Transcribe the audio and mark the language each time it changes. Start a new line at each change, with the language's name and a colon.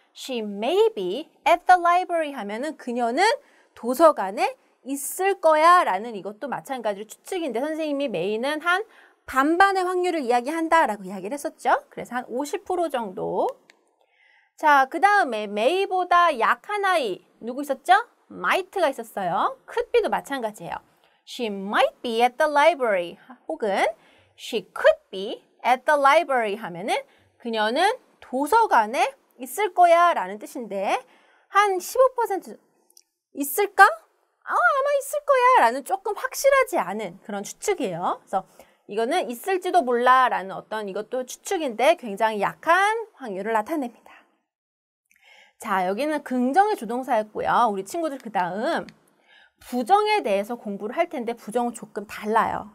English: She may be at the library
Korean: 하면은 그녀는 도서관에 있을 거야 라는 이것도 마찬가지로 추측인데 선생님이 may는 한 반반의 확률을 이야기한다라고 이야기를 했었죠. 그래서 한 50% 정도. 자, 그 다음에 may보다 약한 아이 누구 있었죠? might가 있었어요. could be도 마찬가지예요.
English: She might be at the library
Korean: 혹은
English: she could be at the library
Korean: 하면은 그녀는 도서관에 있을 거야 라는 뜻인데 한 15% 있을까? 아마 있을 거야 라는 조금 확실하지 않은 그런 추측이에요. 그래서 이거는 있을지도 몰라 라는 어떤 이것도 추측인데 굉장히 약한 확률을 나타냅니다. 자, 여기는 긍정의 조동사였고요. 우리 친구들 그 다음 부정에 대해서 공부를 할 텐데 부정은 조금 달라요.